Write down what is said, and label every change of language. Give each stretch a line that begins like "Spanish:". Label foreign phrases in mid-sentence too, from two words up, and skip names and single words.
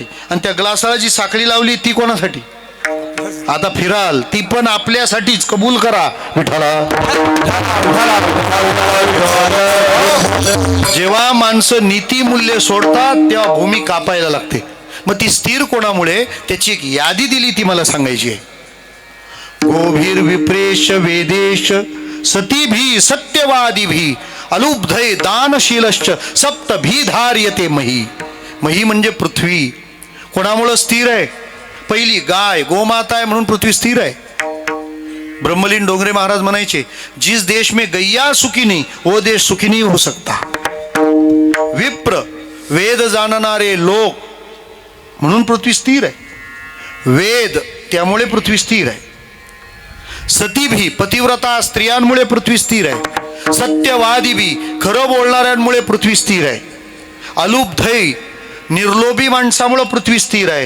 Marathi: आणि त्या ग्लासाला जी साखळी लावली ती कोणासाठी? आता फिराल ती पण आपल्यासाठीच. कबूल करा विठ्ठला. जेव्हा माणसं नीती मूल्य सोडतात तेव्हा भूमी कापायला लागते. मग ती स्थिर कोणामुळे? त्याची एक यादी दिली ती मला सांगायची आहे.
Sanskrit: गोभीर विप्रेश वेदेश सतीभी सत्यवादीभी अलुब्धय दानशीलश्च सप्तभी धार्यते मही.
Marathi: मही म्हणजे पृथ्वी. कोणामुळे स्थिर आहे? पहिली गाय, गोमाता आहे म्हणून पृथ्वी स्थिर आहे. ब्रह्मलीन डोंगरे महाराज म्हणायचे
Hindi: जिस देश में गैया सुखी नहीं वो देश सुखी नहीं हो सकता.
Marathi: विप्र, वेद जाणणारे लोक म्हणून पृथ्वी स्थिर आहे. वेद, त्यामुळे पृथ्वी स्थिर आहे. सतीभी, पतिव्रता स्त्रियांमुळे पृथ्वी स्थिर आहे. सत्यवादी भी, खरं बोलणाऱ्यांमुळे पृथ्वी स्थिर आहे. अलुब्धय, निर्लोभी माणसामुळे पृथ्वी स्थिर आहे.